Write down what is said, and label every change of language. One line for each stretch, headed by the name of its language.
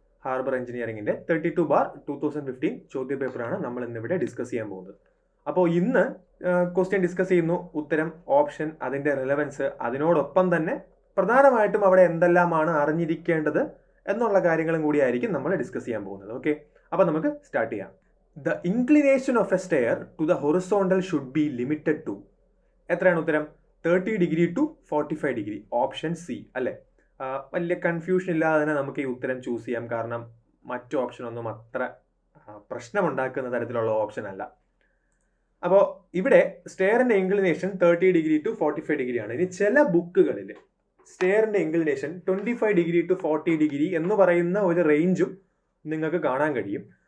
Malayalam: Harbour എഞ്ചിനീയറിംഗിൻ്റെ 32/2015 ചോദ്യ പേപ്പറാണ് നമ്മൾ ഇന്നിവിടെ ഡിസ്കസ് ചെയ്യാൻ പോകുന്നത്. അപ്പോൾ ഇന്ന് ക്വസ്റ്റ്യൻ ഡിസ്കസ് ചെയ്യുന്നു, ഉത്തരം, ഓപ്ഷൻ, അതിൻ്റെ റിലവൻസ്, അതിനോടൊപ്പം തന്നെ പ്രധാനമായിട്ടും അവിടെ എന്തെല്ലാമാണ് അറിഞ്ഞിരിക്കേണ്ടത് എന്നുള്ള കാര്യങ്ങളും കൂടിയായിരിക്കും നമ്മൾ ഡിസ്കസ് ചെയ്യാൻ പോകുന്നത്. ഓക്കെ, അപ്പോൾ നമുക്ക് സ്റ്റാർട്ട് ചെയ്യാം.
English: The inclination of a stair to the horizontal should be limited to
Malayalam: എത്രയാണ് ഉത്തരം? 30 degree to 45 degree. Option C അല്ലേ? വലിയ കൺഫ്യൂഷൻ ഇല്ലാതെ തന്നെ നമുക്ക് ഈ ഉത്തരം ചൂസ് ചെയ്യാം, കാരണം മറ്റു ഓപ്ഷനൊന്നും അത്ര പ്രശ്നമുണ്ടാക്കുന്ന തരത്തിലുള്ള ഓപ്ഷൻ അല്ല. അപ്പോൾ ഇവിടെ സ്റ്റെയറിൻ്റെ ഇൻക്ലിനേഷൻ 30 ഡിഗ്രി ടു 45 ഡിഗ്രിയാണ്. ഇനി ചില ബുക്കുകളിൽ സ്റ്റെയറിൻ്റെ ഇൻക്ലിനേഷൻ 25 ഡിഗ്രി ടു 40 ഡിഗ്രി എന്ന് പറയുന്ന ഒരു റേഞ്ചും നിങ്ങൾക്ക് കാണാൻ കഴിയും.